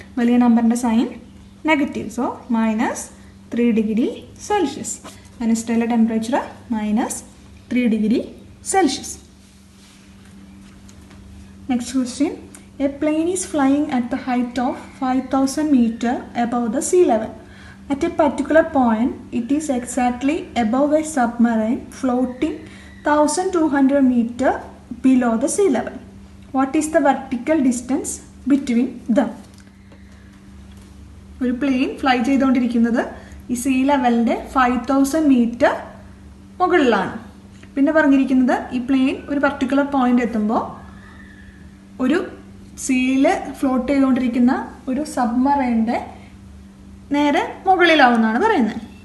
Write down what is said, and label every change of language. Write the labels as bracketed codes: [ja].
[ml] വലിയ നമ്പറിൻ്റെ sign negative. So -3 degree Celsius. വെനസ്ഡേയിലെ temperature -3 degree Celsius. [en] Next question. A plane is flying at the height of 5000 metre above the sea level. At a particular point, it is exactly above a submarine floating 1200 meter below the sea level. What is the vertical distance between them? [ml] ഒരു plain fly ചെയ്തുകൊണ്ടിരിക്കുന്നത് ഈ see ലെവലിൻ്റെ 5000 metre മുകളിലാണ്. പിന്നെ പറഞ്ഞിരിക്കുന്നത് ഈ plain ഒരു particular point എത്തുമ്പോൾ ഒരു സീയിൽ ഫ്ലോട്ട് ചെയ്തുകൊണ്ടിരിക്കുന്ന ഒരു സബ്മറൈൻ്റെ നേരെ മുകളിലാവുമെന്നാണ് പറയുന്നത്.